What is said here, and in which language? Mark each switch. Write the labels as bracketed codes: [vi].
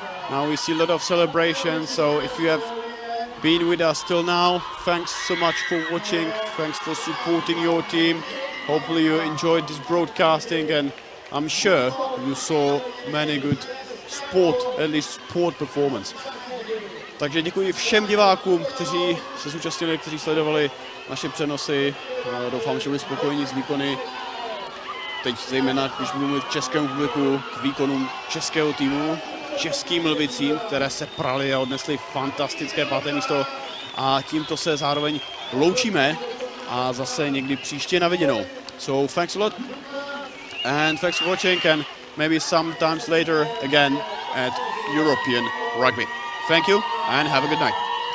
[en] Now we see a lot of celebrations, so if you have been with us till now, thanks so much for watching, thanks for supporting your team. Hopefully you enjoyed this broadcasting, and I'm sure you saw many good at least sport performance. [cs] Takže děkuji všem divákům, kteří se zúčastnili, kteří sledovali naše přenosy. Doufám, že byli spokojení s výkony. Teď zejména, když budu mluvit k českému publiku, k výkonům českého týmu, českým lvicím, které se prali a odnesli fantastické 5. místo. A tímto se zároveň loučíme a zase někdy příště na viděnou. [en] So thanks a lot and thanks for watching, and maybe sometimes later again at European Rugby. Thank you and have a good night.